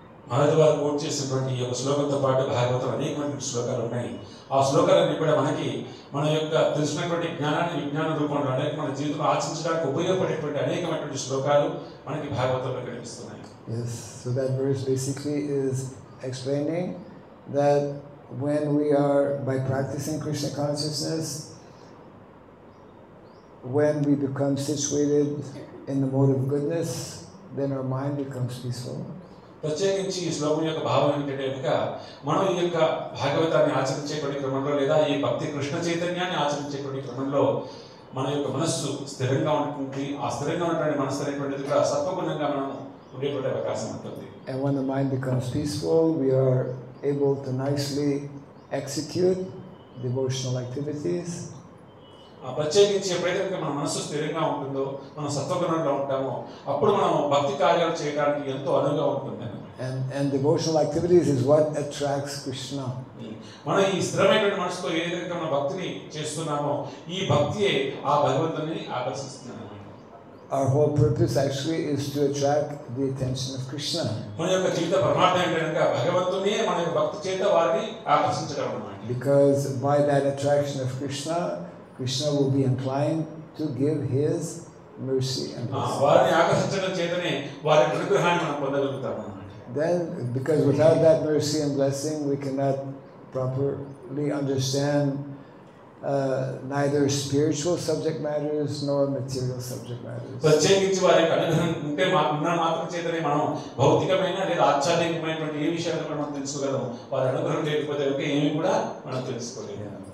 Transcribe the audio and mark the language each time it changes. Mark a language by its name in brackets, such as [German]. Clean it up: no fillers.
[Telugu] మాధవారు coat చేసినటువంటి ఈ యొక్క శ్లోకంతో పాటు భాగవతం అనేకమైన శ్లోకాలు ఉన్నాయి. ఆ శ్లోకాలన్నీ కూడా మనకి మన యొక్క తెలిసినటువంటి జ్ఞానాన్ని విజ్ఞాన రూపంలో అనేక మన జీవితంలో ఆచరించడానికి ఉపయోగపడేటువంటి అనేకమైనటువంటి శ్లోకాలు మనకి భాగవతంలో కనిపిస్తున్నాయి. [English] Yes, so that verse basically is explaining that when we are, by practicing Krishna consciousness, when we become situated in the mode of goodness, then our mind becomes peaceful. [Telugu] ప్రత్యేకించి ఈ శ్లోకం యొక్క భావం ఏంటంటే కనుక మనం ఈ యొక్క భాగవతాన్ని ఆచరించేటువంటి క్రమంలో లేదా ఈ భక్తి కృష్ణ చైతన్యాన్ని ఆచరించేటువంటి క్రమంలో మన యొక్క మనస్సు స్థిరంగా ఉంటుంది. ఆ స్థిరంగా ఉన్నటువంటి మనస్సు అనేటువంటిది కూడా సత్వగుణంగా మనం ఉండేటువంటి అవకాశం ఉంటుంది. [English] And when the mind becomes peaceful, we are able to nicely execute devotional activities. [Telugu] ప్రత్యేకించి ఎప్పుడైతే మన మనసు స్థిరంగా ఉంటుందో, మనం సత్వగుణంగా ఉంటామో, అప్పుడు మనం భక్తి కార్యాలు చేయడానికి ఎంతో అనువుగా ఉంటుంది. [English] And devotional activities is what attracts Krishna. [Telugu] మనం ఈ స్థిరమైనటువంటి మనసుతో ఏదైతే మన భక్తిని చేస్తున్నామో, ఈ భక్తియే ఆ భగవంతుని ఆకర్షిస్తుంది. [English] Our whole purpose actually is to attract the attention of Krishna. [Telugu] మన యొక్క జీవిత పరమార్థం ఏంటంటే భగవంతుని మన యొక్క భక్తి చేత వారిని ఆకర్షించడం అన్నమాట. [English] Because by that attraction of Krishna, Krishna will be inclined to give his mercy and blessing. [Telugu] వారిని ఆకర్షించడం చేతనే వారి అనుగ్రహాన్ని మనం పొందగలుగుతాం అన్నమాట. [English] Then, because without that mercy and blessing, we cannot properly understand neither spiritual subject matters nor material subject matters. [Telugu] ప్రత్యేకించి వారి అనుగ్రహం ఉంటే మాత్రం చేతనే మనం భౌతికమైన లేదా ఆధ్యాత్మికమైనటువంటి ఏ విషయాలను మనం తెలుసుకోగలము. వారి అనుగ్రహం లేకపోతే ఏమి కూడా మనం తెలుసుకోలేము.